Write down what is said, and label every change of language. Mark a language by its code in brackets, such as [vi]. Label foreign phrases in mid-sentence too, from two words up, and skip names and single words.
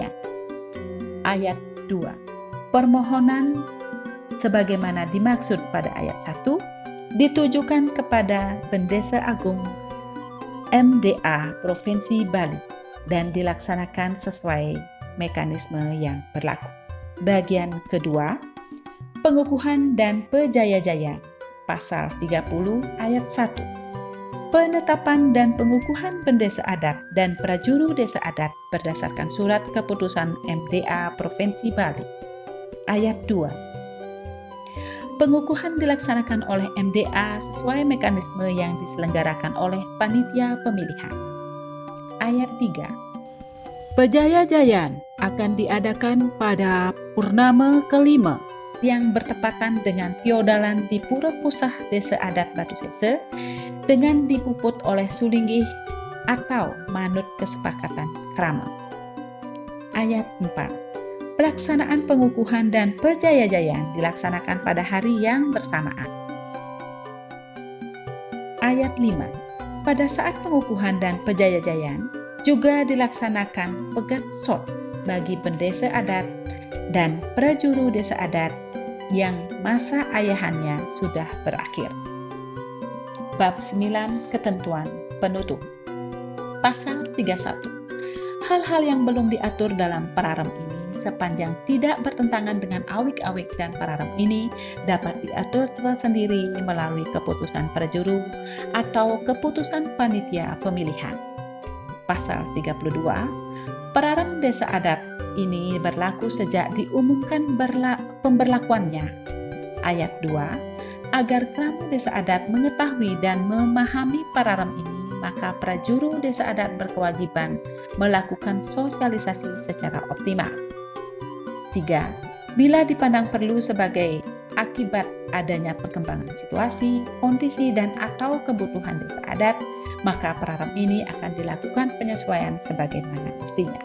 [id] Ayat 2. Permohonan sebagaimana dimaksud pada ayat 1 ditujukan kepada Bendesa Agung MDA Provinsi Bali dan dilaksanakan sesuai mekanisme yang berlaku. Bagian kedua, pengukuhan dan pejaya-jaya. Pasal 30 ayat 1. Penetapan dan pengukuhan bendesa adat dan prajuru desa adat berdasarkan surat keputusan MDA Provinsi Bali. Ayat 2. Pengukuhan dilaksanakan oleh MDA sesuai mekanisme yang diselenggarakan oleh panitia pemilihan. Ayat 3. Pejaya-jayaan akan diadakan pada purnama kelima yang bertepatan dengan piodalan di Pura Pusah Desa Adat Batu Sese dengan dipuput oleh sulinggih atau manut kesepakatan krama. Ayat 4. Pelaksanaan pengukuhan dan pejaya-jayaan dilaksanakan pada hari yang bersamaan. Ayat 5. Pada saat pengukuhan dan pejaya-jayaan juga dilaksanakan pegat sot bagi pendesa adat dan prajuru desa adat yang masa ayahannya sudah berakhir. Bab 9. Ketentuan penutup. Pasal 31. Hal-hal yang belum diatur dalam pararem ini sepanjang tidak bertentangan dengan awik-awik dan pararem ini dapat diatur tersendiri melalui keputusan prajuru atau keputusan panitia pemilihan. Pasal 32. Pararem desa adat ini berlaku sejak diumumkan pemberlakuannya. Ayat 2. Agar krama desa adat mengetahui dan memahami pararem ini, maka prajuru desa adat berkewajiban melakukan sosialisasi secara optimal. 3. Bila dipandang perlu sebagai akibat adanya perkembangan situasi, kondisi, dan atau kebutuhan desa adat, maka pararem ini akan dilakukan penyesuaian sebagaimana mestinya.